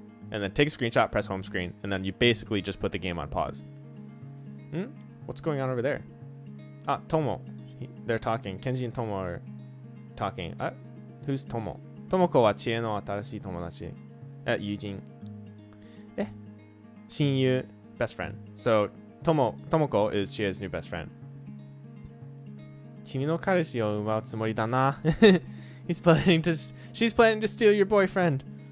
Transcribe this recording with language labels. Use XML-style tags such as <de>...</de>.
<en>And then take a screenshot, press home screen, and then you basically just put the game on pause. What's going on over there? Ah, Tomo. They're talking. Kenji and Tomo are talking. Who's Tomo?</en> <ja>Tomoko wa Chie no atarashi tomodachi. Yujin.</ja> <en>Shinyu, best friend. So Tomoko is Chie's new best friend.</en> <ja>君の彼氏を奪うつもりだな.</ja> <en>She's planning to steal your boyfriend.</en>